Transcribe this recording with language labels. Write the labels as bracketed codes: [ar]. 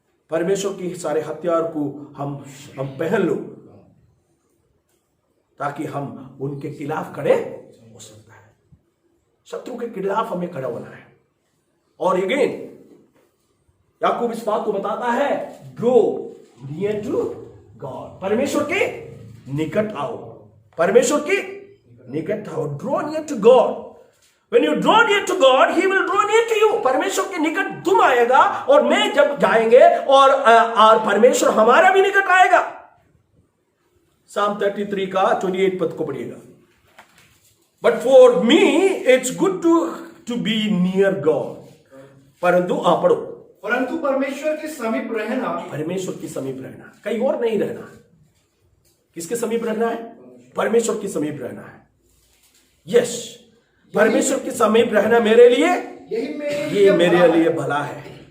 [hi] परमेश्वर के सारे हथियार को हम पहन लो ताकि हम उनके खिलाफ खड़े हो सकता है। शत्रु के खिलाफ हमें खड़ा होना है। और अगेन याकूब इस बात को बताता है, [en] draw near to God, [hi] परमेश्वर के निकट आओ, परमेश्वर के निकट आओ। [en] Draw near to God. When you draw near to God, He will draw near to you. [hi] परमेश्वर के निकट तुम आएगा और मैं जब जाएंगे और परमेश्वर हमारा भी निकट आएगा। Psalm 33 का 28 पद को पढ़िएगा। [en] But for me, it's good to be near God. [hi] परंतु पढ़ो। परंतु परमेश्वर के समीप रहना, परमेश्वर के समीप रहना, कहीं और नहीं रहना। किसके समीप रहना है? परमेश्वर के समीप रहना है। यस, परमेश्वर के समीप रहना मेरे लिए, ये मेरे लिए भला है।